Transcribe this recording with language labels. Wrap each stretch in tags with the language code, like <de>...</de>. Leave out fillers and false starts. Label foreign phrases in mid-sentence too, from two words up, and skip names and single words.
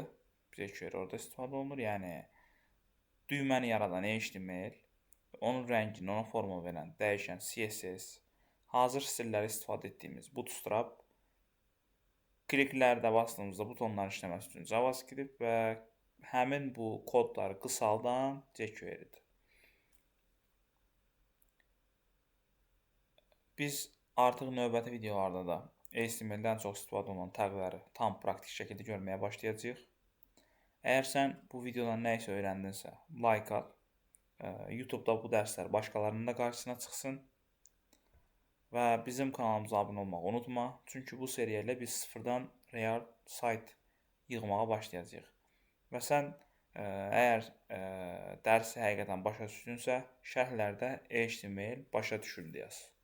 <az>jQuery orada istifadə olunur. Yəni düyməni yaradan HTML, onun rəngini, ona forma verən dəyişən CSS, hazır stilləri istifadə etdiyimiz Bootstrap, kliklərdə bastığımızda butonların işləməsi üçün JavaScript və həmin bu kodları qısaldan jQuery-dir. Biz artıq növbəti videolarda da HTML-dən çox istifadə olunan təqləri tam praktik şəkildə görməyə başlayacağıq. Əgər sən bu videodan nə isə öyrəndinsə, like at. YouTube-da bu dərslər başqalarının da qarşısına çıxsın. Və bizim kanalımıza abunə olmağı unutma. Çünki bu seriya ilə biz sıfırdan real sayt yığmağa başlayacağıq. Və sən əgər dərsi həqiqətən başa düşdünsə, şərhlərdə HTML başa düşüldü yaz.</az>